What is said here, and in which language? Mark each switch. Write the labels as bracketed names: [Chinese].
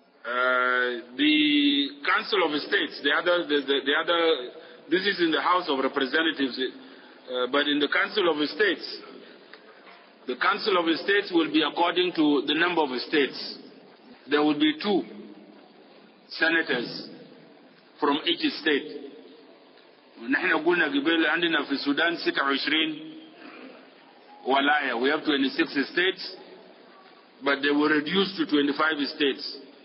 [English] The Council of States, the other, this is in the House of Representatives, but in the Council of States, the Council of States will be according to the number of states. There will be 2 senators from each state. [Arabic] نحن قلنا قبل عندنا في السودان 26 ولاية. [English] We have 26 states, but they were reduced to 25 states.